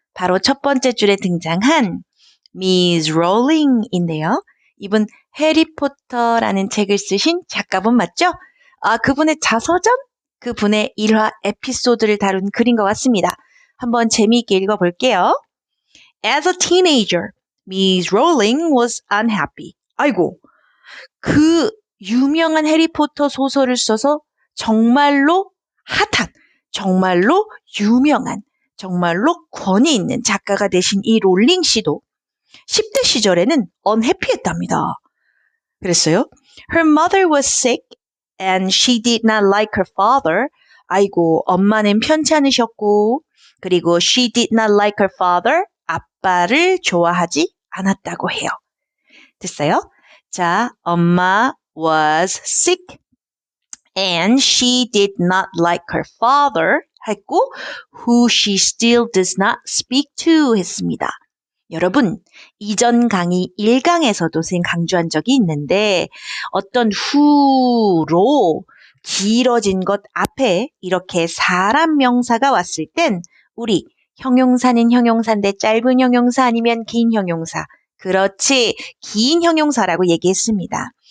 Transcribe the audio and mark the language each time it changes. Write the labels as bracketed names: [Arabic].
[Korean] 바로 첫 번째 줄에 등장한 Miss Rowling인데요. 이분 해리포터라는 책을 쓰신 작가분 맞죠? 그분의 자서전? 그분의 일화 에피소드를 다룬 글인 것 같습니다. 한번 재미있게 읽어볼게요. [English] As a teenager, Miss Rowling was unhappy. [Korean] 아이고, 그 유명한 해리포터 소설을 써서 정말로 핫한, 정말로 유명한, 정말로 권위 있는 작가가 되신 이 롤링 씨도 10대 시절에는 unhappy했답니다. 그랬어요. [English] Her mother was sick and she did not like her father. [Korean] 아이고, 엄마는 편찮으셨고, 그리고 [English] she did not like her father. [Korean] 아빠를 좋아하지 않았다고 해요. 됐어요? 자, 엄마 [English] was sick and she did not like her father [Korean] 했고 [English] who she still does not speak to [Korean] 했습니다. 여러분, 이전 강의 1강에서도 선생님 강조한 적이 있는데 어떤 who로 길어진 것 앞에 이렇게 사람 명사가 왔을 땐 우리 형용사는 형용사인데 짧은 형용사 아니면 긴 형용사 그렇지 긴 형용사라고 얘기했습니다.